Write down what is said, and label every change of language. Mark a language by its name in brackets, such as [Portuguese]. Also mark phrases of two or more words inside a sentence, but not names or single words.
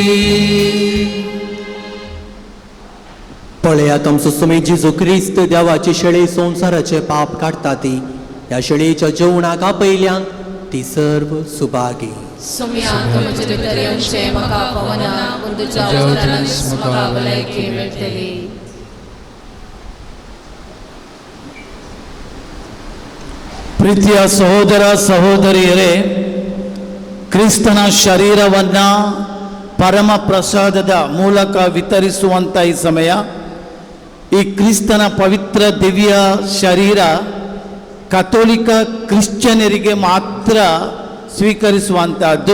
[Konkani] पळयात आमचो सुमे जेजू क्रिस्त देवाची शेळी संवसाराचे पाप काडटा ती. ह्या शेळयेच्या जेवणाक आपयल्यांक ती सर्व सुभागी. सुम्याक म्हजे भितरचे म्हाका पवना पूण तुज्या उदरांत म्हाका भलायकी मेळटली. [Kannada] ಪ್ರೀತಿಯ ಸಹೋದರ ಸಹೋದರಿಯರೇ, ಕ್ರಿಸ್ತನ ಶರೀರವನ್ನು ಪರಮ ಪ್ರಸಾದದ ಮೂಲಕ ವಿತರಿಸುವಂಥ ಈ ಸಮಯ, ಈ ಕ್ರಿಸ್ತನ ಪವಿತ್ರ ದಿವ್ಯ ಶರೀರ ಕಥೋಲಿಕ ಕ್ರಿಶ್ಚಿಯನರಿಗೆ ಮಾತ್ರ ಸ್ವೀಕರಿಸುವಂತಹದ್ದು.